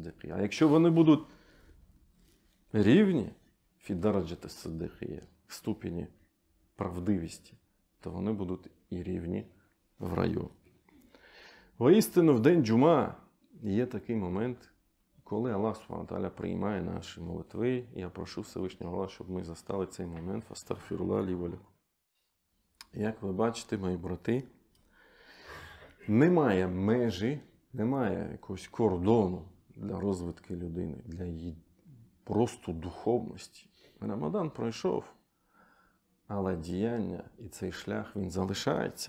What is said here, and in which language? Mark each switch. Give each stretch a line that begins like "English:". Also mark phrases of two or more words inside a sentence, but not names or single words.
Ukrainian: А якщо вони будуть рівні
Arabic: في درجة الصديقية,
Ukrainian: в ступені правдивості, то вони будуть і рівні в раю. Воістину, в день джума є такий момент, коли Аллах
Arabic: سبحانه وتعالى
Ukrainian: приймає наші молитви. Я прошу Всевишнього Аллаха, щоб ми застали цей момент.
Arabic: فأستغفر الله لي ولكم.
Ukrainian: Як ви бачите, мої брати, немає межі, немає якогось кордону для розвитку людини, для її просто духовності. Рамадан пройшов, але діяння і цей шлях, він залишається.